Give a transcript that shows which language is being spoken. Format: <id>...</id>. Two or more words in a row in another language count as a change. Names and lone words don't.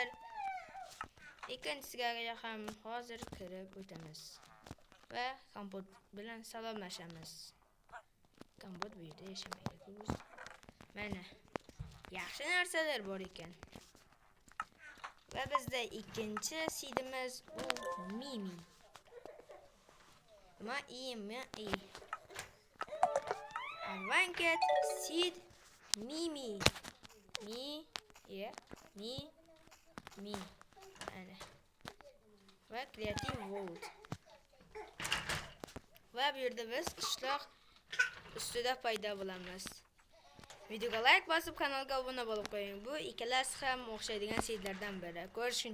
<uz>Ikkinchisiga ham hozir kirib o'tamiz. Va kompot bilan salomlashamiz. Kompot bu yerda yashamaydi. Mana yaxshi narsalar bor ekan. Va bizda ikkinchi sidimiz u Mimi.</uz> <en>I want seed Mimi. Mi.</en> <uz>Ana. Va Creative World. Va bu yerda biz qishloq ustida paydo bo'lamiz. Videoga like bosib kanalga obuna bo'lib qo'ying. Bu ikkalasi ham o'xshaydigan saytlardan biri.</uz>